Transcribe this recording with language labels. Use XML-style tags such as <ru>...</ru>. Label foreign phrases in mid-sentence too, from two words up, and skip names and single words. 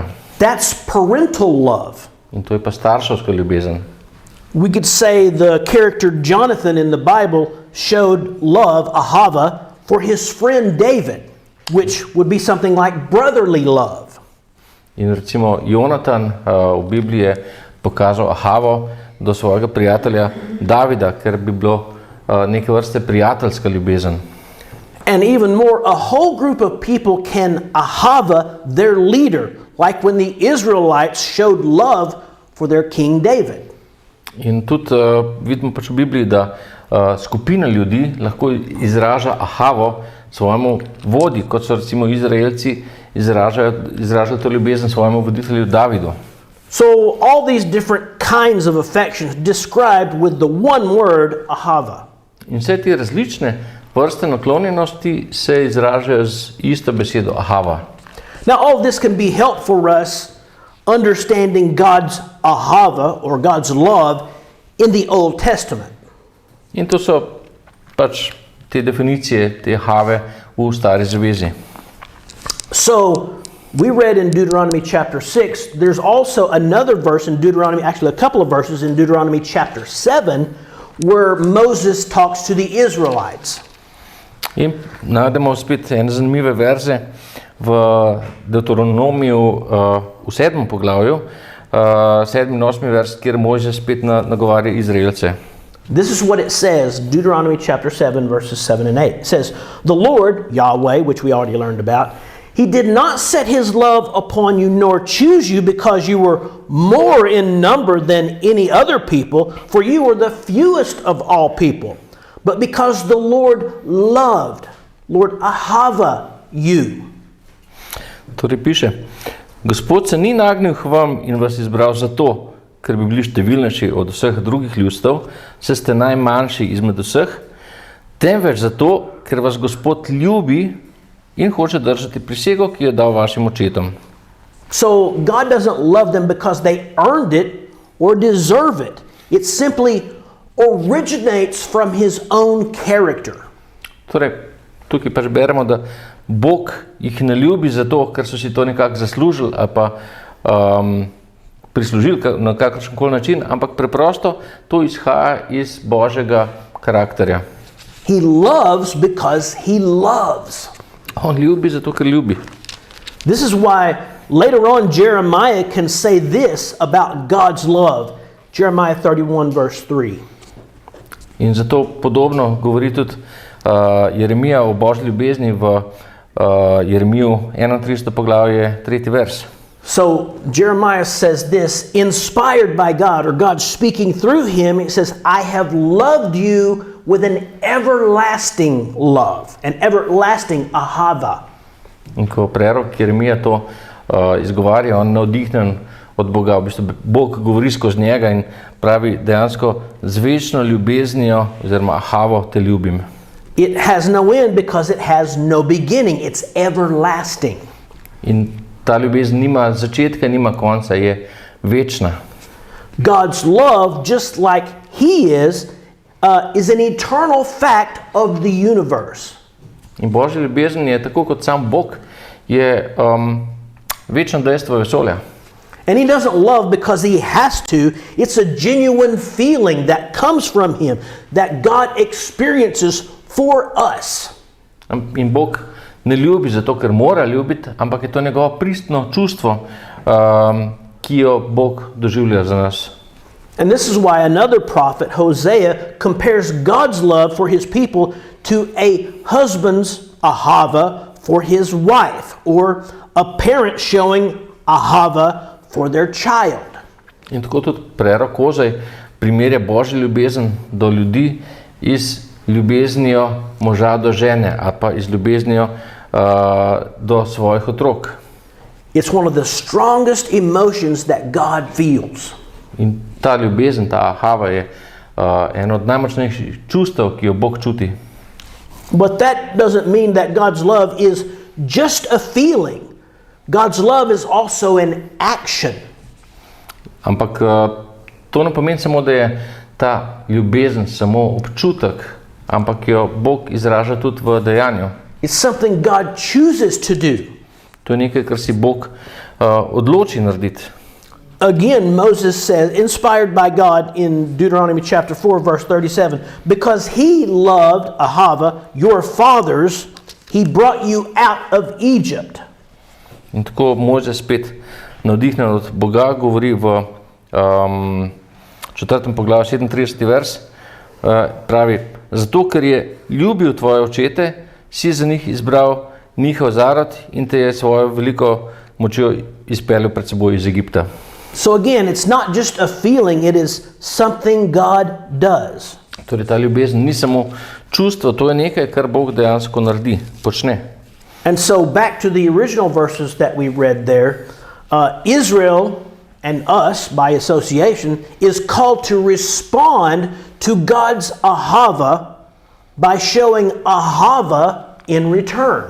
<en>That's parental love.</en> <sl>In to je pa starševska ljubezen.</sl> <en>We could say the character Jonathan in the Bible showed love, Ahavah, for his friend David, which would be something like brotherly love.</en> <sl>In recimo Jonatan v Bibliji je pokazal Ahavo do svojega prijatelja Davida, ker bi bilo neke vrste prijateljska ljubezen.</sl> <en>And even more, a whole group of people can Ahavah their leader, like when the Israelites showed love for their king David.</en> <sl>In tudi vidimo pač v Bibliji, da skupina ljudi lahko izraža Ahavo svojemu vodji, kot so recimo Izraelci izražali to ljubezen svojemu voditelju Davidu.</sl> <en>So all these different kinds of affections described with the one word Ahavah.</en> <sl>In vse te različne vrste naklonjenosti se izražajo z isto besedo Ahavah.</sl> <en>Now all of this can be helpful for us understanding God's Ahavah or God's love in the Old Testament.</en> <sl>In to so pač te definicije, te Ahave v Stari zvezi.</sl> <en>So we read in Deuteronomy chapter 6, there's also another verse in Deuteronomy, actually a couple of verses in Deuteronomy chapter 7, where Moses talks to the Israelites.</en> <sl>In najdemo spet ene zanimive verze v Deuteronomiju v 7. poglavju, 7. in 8. vers, kjer Mojžes spet nagovarja Izraelce.</sl> <en>This is what it says, Deuteronomy chapter 7, verses 7 and 8. It says, "The Lord, Yahweh," which we already learned about, "He did not set his love upon you nor choose you because you were more in number than any other people, for you were the fewest of all people, but because the Lord loved," Lord Ahavah, "you."</en> <sl>Torej piše, Gospod se ni nagnil k vam in vas izbral zato, ker bi bili številnejši od vseh drugih ljudstev, saj ste najmanjši izmed vseh, temveč zato, ker vas Gospod ljubi in hoče držati prisego, ki jo je dal vašim očetom.</sl> <en>So God doesn't love them because they earned it or deserve it. It simply originates from his own character.</en> <sl>Torej, tukaj pač beremo, da Bog jih ne ljubi zato, ker so si to nekako zaslužili ali pa prislužili na kakršenkoli način, ampak preprosto to izhaja iz Božjega karakterja.</sl> <en>He loves because he loves.</en> <sl>On ljubi zato, ker ljubi.</sl> <en>This is why later on Jeremiah can say this about God's love. Jeremiah 31 verse 3.</en> <sl>In zato podobno govori tudi Jeremija o Božji ljubezni v Jeremiju 31. poglavje 3. vers.</sl> <en>So Jeremiah says this, inspired by God, or God speaking through him, it says, I have loved you with an everlasting love, an everlasting Ahavah.</en> <sl>In ko prerok Jeremija to izgovarja, on navdihnen od Boga, v bistvu Bog govori skozi njega in pravi dejansko z večno ljubeznijo, oziroma Ahavo te ljubim.</sl> <en>It has no end because it has no beginning. It's everlasting.</en> <sl>In ta ljubezen nima začetka, nima konca, je večna.</sl> <en>God's love, just like he is an eternal fact of the universe.</en> <sl>In Božja ljubezen je tako kot sam Bog, je večno dejstvo vesolja.</sl> <en>And he doesn't love because he has to. It's a genuine feeling that comes from him, that God experiences for us.</en> <sl>In Bog ne ljubi zato, ker mora ljubiti, ampak je to njegovo pristno čustvo, ki jo Bog doživlja za nas.</sl> <en>And this is why another prophet, Hosea, compares God's love for his people to a husband's ahava for his wife, or a parent showing ahava for their child.</en> <sl>In tako tudi prerok Hozej primerja Božjo ljubezen do ljudi iz ljubeznijo moža do žene, ali pa iz ljubeznijo do svojih otrok.</sl> <en>It's one of the strongest emotions that God feels.</en> <sl>In ta ljubezen, ta ahava je eno od najmočnejših čustev, ki jo Bog čuti.</sl> <en>But that doesn't mean that God's love is just a feeling. God's love is also an action.</en> <sl>Ampak to ne pomeni samo, da je ta ljubezen samo občutek, ampak jo Bog izraža tudi v dejanju.</sl> <en>It's something God chooses to do.</en> <sl>To je nekaj, kar si Bog odloči narediti.</sl> <en>Again, Moses says, inspired by God in Deuteronomy chapter 4, verse 37, because he loved Ahavah, your fathers, he brought you out of Egypt.</en> <sl>In tako Mojzes spet navdihnen od Boga govori v 4. poglavju 37. vers, pravi, zato ker je ljubil tvoje očete, si za njih izbral njihov zarod in te je svojo veliko močjo izpeljal pred seboj iz Egipta.</sl> <en>So again, it's not just a feeling, it is something God does.</en> <sl>Torej ta ljubezen ni samo čustvo, to je nekaj, kar Bog dejansko naredi, počne.</sl> <en>And so back to the original verses that we read there, Israel and us, by association, is called to respond to God's ahava by showing ahava in return.</en>